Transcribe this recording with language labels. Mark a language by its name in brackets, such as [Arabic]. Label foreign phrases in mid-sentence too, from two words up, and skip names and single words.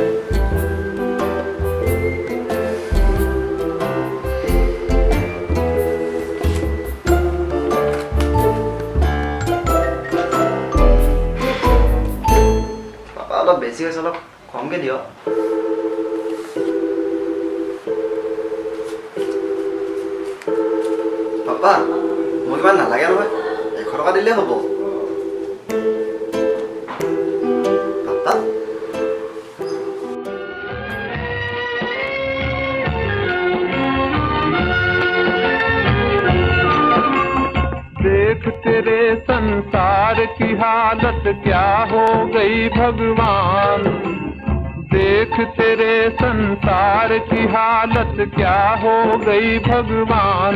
[Assamese] অলপ বেছি হৈছে, অলপ কমকে দিয়। পাপা মোক ইমান নালাগে নহয়, 100 টকা দিলেই হ'ব। পাপা [Hindi] देख तेरे संसार की हालत क्या हो गई भगवान, देख तेरे संसार की हालत क्या हो गई भगवान।